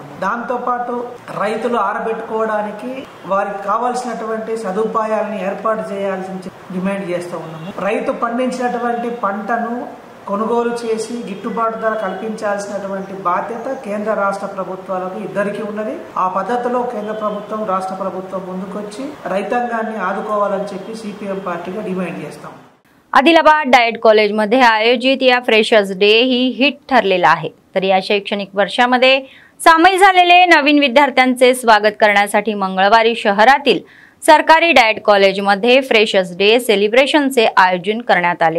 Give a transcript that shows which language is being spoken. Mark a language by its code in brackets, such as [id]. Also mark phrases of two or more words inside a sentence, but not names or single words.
[te] దాంతోపాటు రైతులు ఆరబెట్టుకోవడానికి వారికి కావాల్సినటువంటి సదుపాయాలను ఏర్పాటు చేయాల్సిన డిమాండ్ చేస్తూ ఉన్నాము. రైతు పండించినటువంటి పంటను కొనుగోలు చేసి గిట్టుబాటు ధర కల్పించాల్సినటువంటి బాధ్యత కేంద్ర రాష్ట్ర ప్రభుత్వాలకు ఇద్దరికీ ఉన్నది. ఆ పద్ధతిలో కేంద్ర ప్రభుత్వం రాష్ట్ర ప్రభుత్వం ముందుకొచ్చి రైతాంగాన్ని ఆదుకోవాలని చెప్పి సిపిఎం పార్టీగా డిమాండ్ చేస్తాం. [mr] आदिलाबाद डाएट कॉलेजमध्ये आयोजित या फ्रेशर्स डे ही हिट ठरलेला आहे. तर या शैक्षणिक वर्षामध्ये सामील झालेले नवीन विद्यार्थ्यांचे स्वागत करण्यासाठी मंगळवारी शहरातील सरकारी डाएट कॉलेजमध्ये फ्रेशर्स डे सेलिब्रेशनचे आयोजन करण्यात आले.